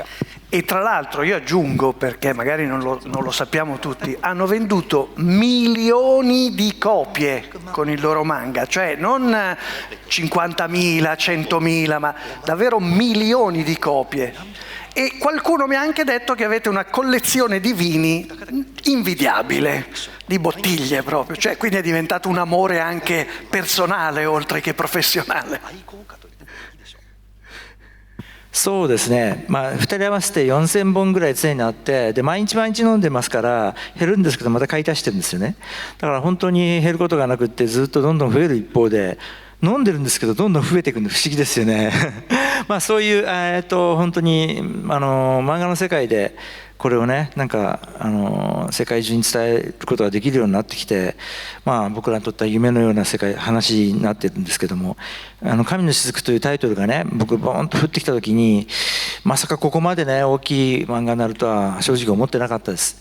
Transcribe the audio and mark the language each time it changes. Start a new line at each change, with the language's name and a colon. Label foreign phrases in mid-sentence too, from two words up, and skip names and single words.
Italian: E tra l'altro io aggiungo, perché magari non lo sappiamo tutti, hanno venduto milioni di copie con il loro manga, cioè non 50.000, 100.000, ma davvero milioni di copie. E qualcuno mi ha anche detto che avete una collezione di vini invidiabile, di bottiglie proprio, cioè quindi è diventato un amore anche personale oltre che professionale.
Japanese: そうですね、2人合わせて4000本ぐらい常にあって、で毎日毎日飲んでますから減るんですけどまた買い足してるんですよね。だから本当に減ることがなくってずっとどんどん増える一方で、飲んでるんですけどどんどん増えていくんで不思議ですよね。そういう本当に漫画の世界でこれをねなんか世界中に伝えることができるようになってきて、僕らにとっては夢のような話になってるんですけども、神の雫というタイトルがね僕ボーンと降ってきた時に、まさかここまでね大きい漫画になるとは正直思ってなかったです。